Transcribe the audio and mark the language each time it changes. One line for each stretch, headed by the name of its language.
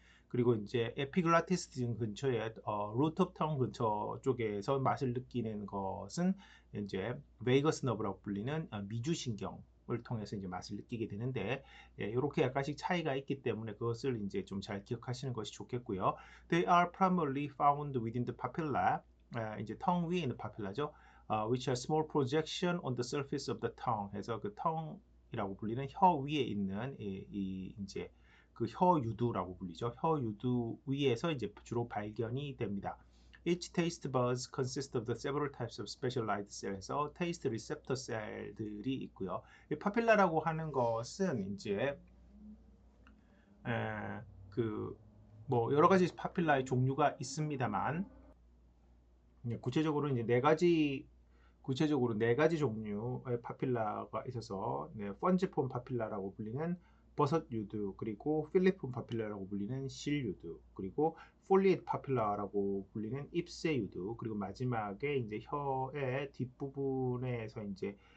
Korean: 그리고 이제 에피글라티스 등 근처에 루트 오브 텅 근처 쪽에서 맛을 느끼는 것은 이제 베이거스 너브라고 불리는 미주신경을 통해서 이제 맛을 느끼게 되는데 이렇게 약간씩 차이가 있기 때문에 그것을 이제 좀 잘 기억하시는 것이 좋겠고요.
English: They are primarily found within the papilla,
Korean: 이제 텅 위에 있는 파필라죠.
English: which are small projection on the surface of the tongue.
Korean: 해서 그 tongu이라고 불리는 혀 위에 있는 이 이제 그 혀유두라고 불리죠. 혀유두 위에서 이제 주로 발견이 됩니다.
English: Each taste buds consist of the several types of specialized cell에서 taste receptor
Korean: 셀들이 있고요. 이 파필라라고 하는 것은 이제 그뭐 여러 가지 파필라의 종류가 있습니다만 구체적으로 이제 네 가지 종류의 파필라가 있어서 펀지폼 파필라라고 불리는 버섯 유두, 그리고 필리폼 파필라라고 불리는 실 유두, 그리고 폴리에이트 파필라라고 불리는 ipse 유두, 그리고 마지막에 이제 혀의 뒷부분에서 이제